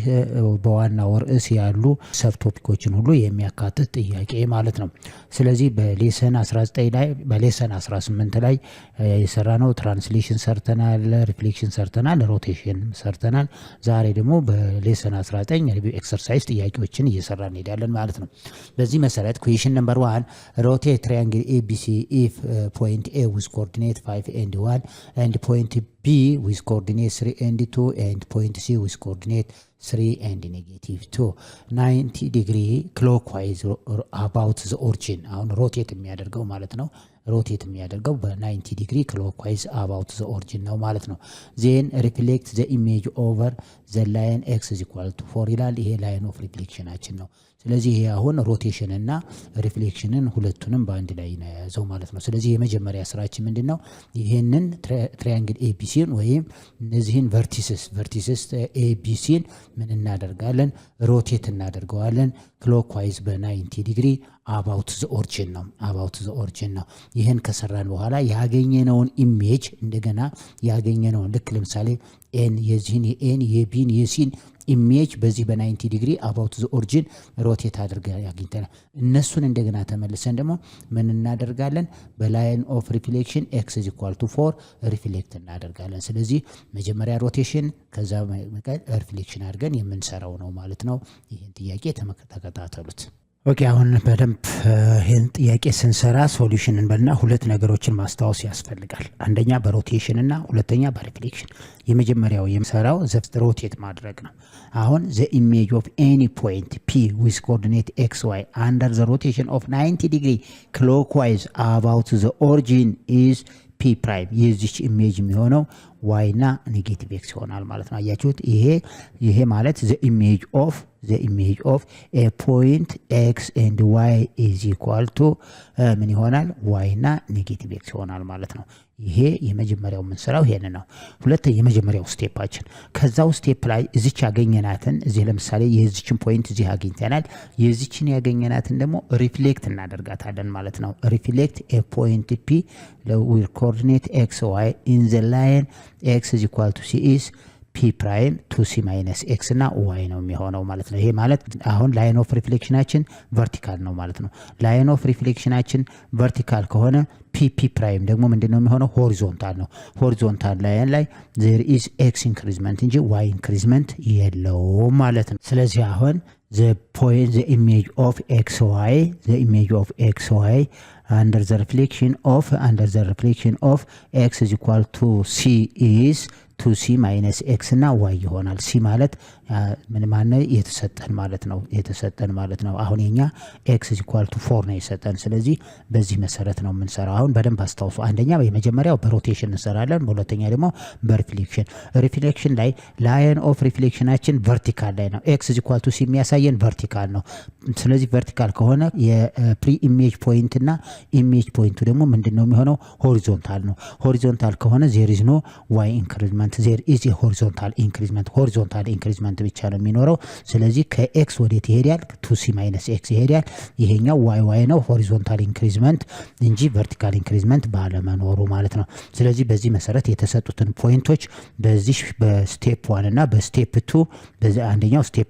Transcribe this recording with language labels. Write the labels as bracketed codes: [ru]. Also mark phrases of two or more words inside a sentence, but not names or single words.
[am] በዋናው ርዕስ ያሉ ሰብ ቶፒኮችን ሁሉ የሚያካትት ጥያቄ ማለት ነው። ስለዚህ በሌሰን 19 ላይ በሌሰን 18 ላይ የሰራነው ትራንስሌሽን ሰርተናል፣ ሪፍሌክሽን ሰርተናል፣ ሮቴሽን ሰርተናል። ዛሬ ደግሞ በሌሰን 19 [en] review exercise [am] ጥያቄዎችን እየሰራን እንሄዳለን ማለት ነው። በዚህ መሰረት [en] question number 1 rotate triangle ABC if point A with coordinate 5 and 1 and point B with coordinate 3 and 2 and point C with coordinate 3 and negative 2 90 degree clockwise about the origin [am] አሁን ሮቴት የሚያደርገው ማለት ነው። ሮቴት የሚያደርገው በ90 [en] degree clockwise about the origin [am] ነው ማለት ነው። [en] then reflect the image over the line x is equal to 4 [am] ይላል። ይሄ [en] line of reflectionachin [am] ነው። ስለዚህ ይሄ አሁን ሮቴሽን እና ሪፍሌክሽንን ሁለቱንም በአንድ ላይ ነው ያዘው ማለት ነው። ስለዚህ የመጀመሪያ ስራችን ምንድነው? ይሄንን ትራያንግል ኤቢሲን ወይም እነዚህን ቨርቲስስ ኤቢሲን ምን እናደርጋለን? ሮቴት እናደርገዋለን ክሎክዋይዝ በ90 [en] degree about the origin [am] ነው ነው። ይሄን ከሰራን በኋላ ያገኘነውን ኢሜጅ እንደገና ያገኘነውን ልክ ለምሳሌ ኤን የዚህን የኤን የቢን የሲን ኢሜጅ በዚህ በ90 [en] degree about the origin [am] ሮቴት አድርገን ያገኝተናል። እነሱን እንደገና ተመልሰን ደግሞ ምን እናደርጋለን? [en] beline of reflection x is equal to 4 reflect [am] እናደርጋለን። ስለዚህ መጀመሪያ ሮቴሽን ከዛ ሪፍሌክሽን አድርገን የምንሰራው ነው ማለት ነው። ይሄን ጥያቄ ተከታተሉት። ኦኬ አሁን በደንብ ይሄን ጥያቄ ስንሰራ ሶሉሽን እንበልና ሁለት ነገሮችን ማስታወስ ያስፈልጋል። አንደኛ በሮቴሽን እና ሁለተኛ በሪፍሌክሽን። የመጀመሪያው የምሰራው ዘፍት ሮቴት ማድረግ ነው። አሁን [en] the image of any point p with coordinate xy under the rotation of 90 degree clockwise about the origin is p prime [am] የዚች ኢሜጅ የሚሆነው y እና [en] negative x [am] ይሆናል ማለት ነው። አያችሁት? ይሄ ማለት [en] the image of a point x and y is equal to [am] ምን ይሆናል? y እና [en] negative x [am] ይሆናል ማለት ነው። ይሄ የመጀመሪያው የምንሰራው ይሄን ነው። ሁለተኛ የመጀመሪያው ስቴፓችን ከዛው ስቴፕ ላይ እዚች ያገኘናትን እዚህ ለምሳሌ የዚችን ፖይንት እዚህ አግኝተናል። የዚችን ያገኘናትን ደግሞ ሪፍሌክት እናደርጋታለን ማለት ነው። [en] reflect a point p with coordinate x y in the line x is equal to c is p prime to c minus x [am] እና y ነው የሚሆነው ማለት ነው። ይሄ ማለት አሁን [en] line of reflectionachin [am] ቨርቲካል ነው ማለት ነው። [en] line of reflectionachin [am] ቨርቲካል ከሆነ [en] pp prime [am] ደግሞ ምንድነው የሚሆነው? ሆሪዞንታል ነው። ሆሪዞንታል ላይን ላይ [en] there is x increment [am] እንጂ [en] y increment [am] የለውም ማለት ነው። ስለዚህ አሁን [en] the image of xy under the [am] reflection of x is equal to c is 2c minus x እና y ይሆናል። c ማለት ምን ማለት የተሰጠን ማለት ነው። አሁን የኛ [en] x is equal to 4 [am] ነው የሰጠን። ስለዚህ በዚህ መሰረት ነው የምንሰራው። አሁን በደንብ አስተውሉ። አንደኛ የመጀመሪያው በሮቴሽን እንሰራለን፣ በሁለተኛ ደግሞ በሪፍሌክሽን ላይ [en] line of reflectionachin [am] ቨርቲካል ላይ ነው። [en] x is equal to c [am] የሚያሳየን ቨርቲካል ነው። ስለዚህ ቨርቲካል ከሆነ [en] ye pre image point [am] እና ኢሜጅ ፖይንቱ ደግሞ ምንድነው የሚሆነው? ሆሪዞንታል ነው። ሆሪዞንታል ከሆነ [en] there is no y increment there is a horizontal increment [am] ብቻ ነው የሚኖረው። ስለዚህ ከኤክስ ወዴት ይሄዳል? [en] 2c minus x [am] ይሄዳል። ይሄኛው y ነው [en] horizontal increment [am] እንጂ [en] vertical increment [am] ባለመኖሩ ማለት ነው። ስለዚህ በዚህ መሰረት የተሰጡትን ፖይንቶች በዚህ በስቴፕ 1 እና በስቴፕ 2 በዚህ አንደኛው ስቴፕ